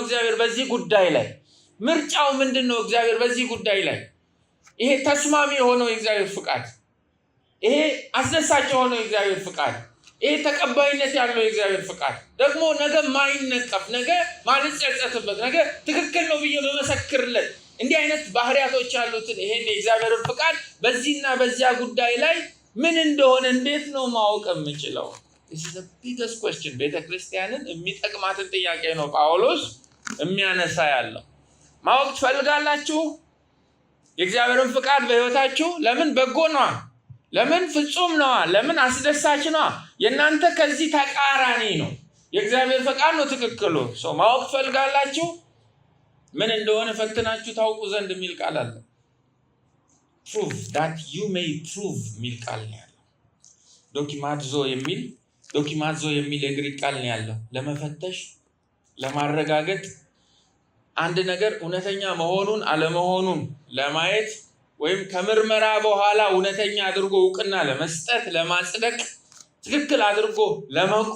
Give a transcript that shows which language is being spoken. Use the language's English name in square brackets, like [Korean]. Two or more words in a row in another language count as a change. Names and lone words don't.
[Amharic] እግዚአብሔር በዚህ ጉዳይ ላይ ምርጫው ምንድነው? እግዚአብሔር በዚህ ጉዳይ ላይ ይሄ ተስማሚ የሆነው የእግዚአብሔር ፈቃድ፣ ይሄ አስደሳች የሆነው የእግዚአብሔር ፈቃድ፣ ይሄ ተቀባይነት ያለው የእግዚአብሔር ፈቃድ ደግሞ ነገ ማይነቀፍ፣ ነገ ማልጸጸትበት፣ ነገ ትክክል ነው ብዬ በመሰክርለት እንዲህ አይነት ባህሪያቶች ያሉትን ይሄን የእግዚአብሔርን ፈቃድ በዚህና በዚያ ጉዳይ ላይ ምን እንደሆነ እንዴት ነው ማወቅ የምችለው? [English] this is the biggest question። [Amharic] ቤተክርስቲያንን የሚጠቅማትን ጥያቄ ነው ጳውሎስ የሚያነሳ ያለው። ማወቅ ትፈልጋላችሁ የእግዚአብሔርን ፈቃድ በህይወታችሁ? ለምን በጎ ነው? ለምን ፍጹም ነው? ለምን አስደሳች ነው? የእናንተ ከዚህ ተቃራኒ ነው። የእግዚአብሔር ፈቃድ ነው ትክክሉ። ማወቅ ትፈልጋላችሁ? ምን እንደሆነ ፈትናችሁ ታውቁ ዘንድ የሚል ቃል አለ። [English] prove that you may prove [Amharic] የሚል ቃል ነው ያለው። ዶኪማዞ የሚል የግሪክ ቃል ነው ያለው። ለመፈተሽ፣ ለማረጋገጥ፣ አንድ ነገር እውነተኛ መሆኑን አለመሆኑን ለማየት ወይም ከምርመራ በኋላ እውነተኛ አድርጎ እውቅና ለመስጠት፣ ለማጽደቅ፣ ትክክል አድርጎ ለመቁጠር